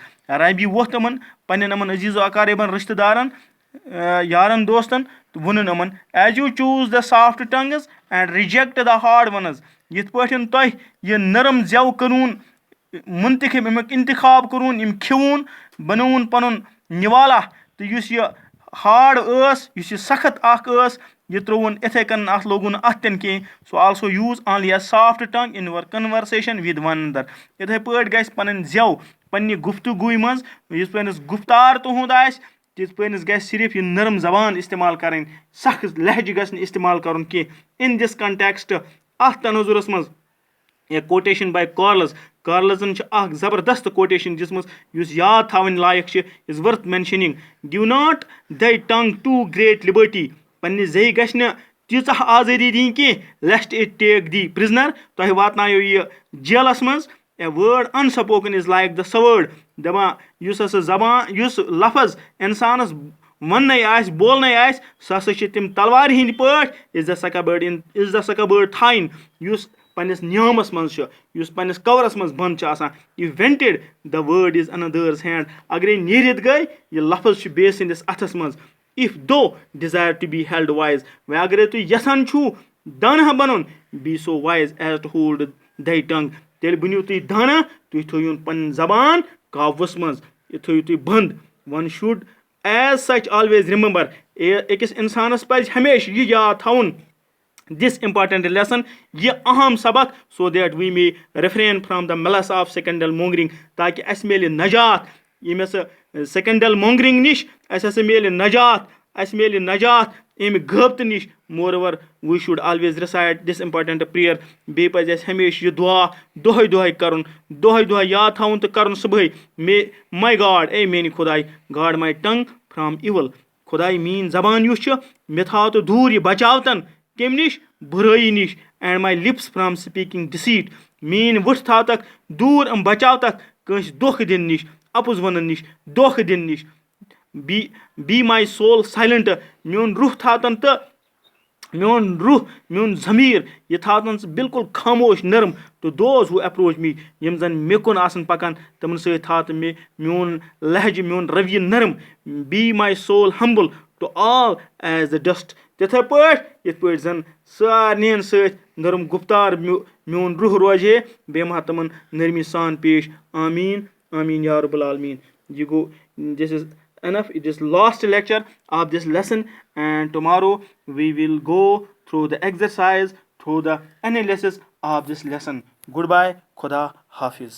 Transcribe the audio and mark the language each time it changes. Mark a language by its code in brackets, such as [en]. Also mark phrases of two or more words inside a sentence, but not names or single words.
[ks] رابی ووٚتھ یِمن پننٮ۪ن یِمن عزیٖز و اقاربن رِشتہٕ دارن یارن دوستن تہٕ ووٚنُن یِمن [en] as you chose the soft things and reject the hard ones. [ks] یِتھ پٲٹھۍ تۄہہِ یہِ نرم زٮ۪و کٔرون مُنتخب امیُک انتخاب کوٚرون یِم کھیوٗن بنووُن پنُن نِوالا تہٕ یُس یہِ ہاڈ ٲس یُس یہِ سخت اکھ ٲس یہِ ترٛووُن اِتھَے کٔنۍ اَتھ لوگُن نہٕ اَتھٕ تہِ نہٕ کِہینۍ. [en] So also use only a soft thing in your conversation with one another. [ks] یِتھَے پٲٹھۍ گژھِ پنٕنۍ زٮ۪و پننہِ گفتگوٗوِ منٛز یِتھ پٲٹھۍ گُفتار تُہُنٛد آسہِ تِتھ پٲٹھۍ گژھِ صرف یہِ نرم زبان استعمال کَرٕنۍ سخت لہجہِ گژھِ نہٕ استعمال کَرُن کینٛہہ. [en] In this context [ks] اَتھ تناظُرس منٛز یا [en] quotation by Carlson [ks] چھِ اکھ زبردست کوٹیشن دِژمٕژ یُس یاد تھاوٕنۍ لایق چھِ [en] is worth mentioning. Give not thy tongue too great liberty. [ks] پننہِ زیٚیہِ گژھِ نہٕ تیٖژاہ آزٲدی دِنۍ کینٛہہ [en] lest it take thee prisoner. [ks] تۄہہِ واتنایو یہِ جیلس منٛز. [en] A word unspoken is like the sword. [ks] دَپان یُس ہسا زبان یُس لفظ اِنسانس وَننَے آسہِ بولنَے آسہِ سُہ ہسا چھِ تِم تلوارِ ہِنٛدۍ پٲٹھۍ [en] in the scabbard [ks] تھاین یُس پننِس نیامس منٛز چھُ یُس پننِس کورس منٛز بنٛد چھُ آسان. [en] If vented the word is another's hand. [ks] اگرے نیٖرِتھ گٔے یہِ لفظ چھُ بیٚیہِ سٕنٛدِس اَتھس منٛز. [en] If thou desire to be held wise. [ks] وۄنۍ اگرے تُہۍ یژھان چھُو دانہ بنُن [en] Be so wise as to hold thy tongue. [ks] تیٚلہِ بٔنِو تُہۍ دانہ تُہۍ تھٲیِو پنٕنۍ زبان قابوٗوس منٛز یہِ تھٲیِو تُہۍ بنٛد. [en] One should as such always remember. [ks] أکِس اِنسانس پزِ ہمیشہِ یہِ یاد تھاوُن [en] this important lesson [ks] یہِ اہم سبق [en] so that we may refrain from the mills of scandal mongering. [ks] تاکہِ اَسہِ میلہِ نجات ییٚمہِ ہسا [en] scandal mongering [ks] نِش اَسہِ ہسا میلہِ نجات امہِ غٲبتہٕ نِش. [en] Moreover we should always recite this important prayer. [ks] بیٚیہِ پزِ اَسہِ ہمیشہِ یہِ دُعا دۄہے دۄہے کرُن دۄہے یاد تھاوُن تہٕ کرُن صبحٲے [en] My God [ks] اے میانہِ خۄداے [en] guard my tongue from evil. [ks] خۄداے میٲنۍ زبان یُس چھُ مےٚ تھاو تہٕ دوٗر یہِ بچاوتن کمہِ نِش بُرٲیی نِش. [en] And my lips from speaking deceit. [ks] मीन वुठ थाव तक दूर बचाव तक कंस धोख दिन निश अपुज वन निश धोख दिन निश [en] Be my soul silent [ks] म्योन रूह थातन तो म्योन रूह म्योन ज़मीर यह थातन बिल्कुल खामोश नरम [en] to those who approach me [ks] यम जन मे कुन आसन पकान तमन सत थात मे म्योन लहज म्योन रवि नरम [en] Be my soul humble to all as the dust [ks] तिथे पे जन सारन सत नरम गुफ्तार म्योन रूह रोजे बे मा तमन नरमी सान पेश [ar] آمين آمين يا رب العالمين [ks] ये गो [en] this is enough. It is last lecture of this lesson, and tomorrow we will go through the exercise, through the analysis of this lesson. Goodbye. [ur] خدا حافظ.